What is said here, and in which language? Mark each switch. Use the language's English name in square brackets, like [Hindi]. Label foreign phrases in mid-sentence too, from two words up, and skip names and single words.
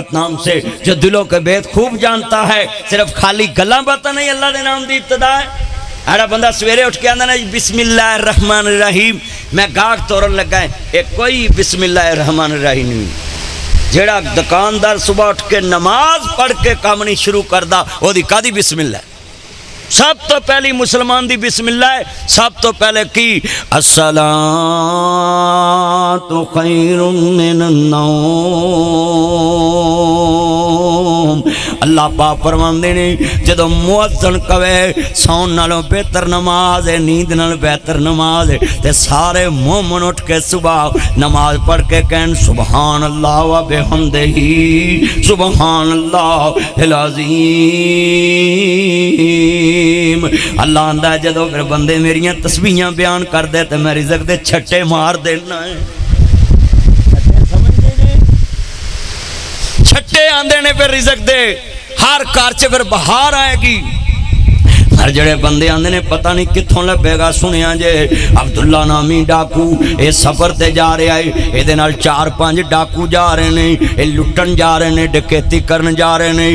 [Urdu] نام سے جو دلوں کے بھید خوب جانتا ہے [Punjabi] صرف خالی گلاں باتاں نہیں اللہ دے ناں دی ابتدا اے آڑا بندہ سویرے اٹھ کے آندا نا بسم اللہ الرحمٰن الرحیم میں گاہک توڑن لگا ہاں ایہہ کوئی بسم اللہ الرحمٰن الرحیم نہیں جیہڑا دکاندار صبح اٹھ کے نماز پڑھ کے کم نہیں شروع کردا اوہدی کاہدی بسم اللہ سب توں پہلی مسلمان دی بسم اللہ اے سب توں پہلے کی [Arabic] الصلاة خير من النوم [Punjabi] اللہ پاک فرماندے نے جدوں مؤذن کہوے سون نالوں بہتر نماز اے، نیند نالوں بہتر نماز اے، تے سارے مومن اٹھ کے صبح نماز پڑھ کے کہن [Arabic] سبحان الله وبحمده سبحان الله العظيم. [Punjabi] اللہ آہندا جدوں پھر بندے میریاں تسبیحاں بیان کر دے تے میں رزق دے چھٹے مار دینا اے. چھٹے آندے نے پھر رزق دے، ہر گھر چ پھر بہار آئے گی. ہر جیہڑے بندے آندے نے پتہ نہیں کتھوں لبھے گا۔ سنیا جے عبداللہ نامی ڈاکو ایہہ سفر تے جا رہیا اے، ایہہ 4-5 ڈاکو جا رہے نے، ایہہ لٹن جا رہے نے، ڈکیتی کرن جا رہے نے.